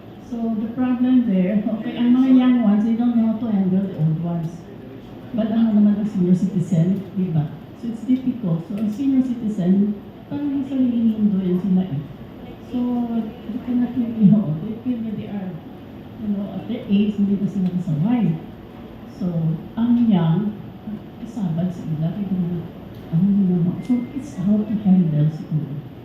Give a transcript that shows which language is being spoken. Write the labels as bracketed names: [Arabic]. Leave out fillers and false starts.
[English] So, the problem there, okay, ang mga young ones, they don't know how to handle the old ones. [Filipino] But ano naman ang senior citizen, di ba? [English] So, it's difficult. [Filipino] So, ang senior citizen, parang yung sariling mundo yan sila eh. [English] So, they cannot really, they feel that they are, at their age, [Filipino] hindi na sila kasaway. [Hiligaynon] So, ang young, isabad sa ila, kaya naman. [English] So, it's how to handle siguro.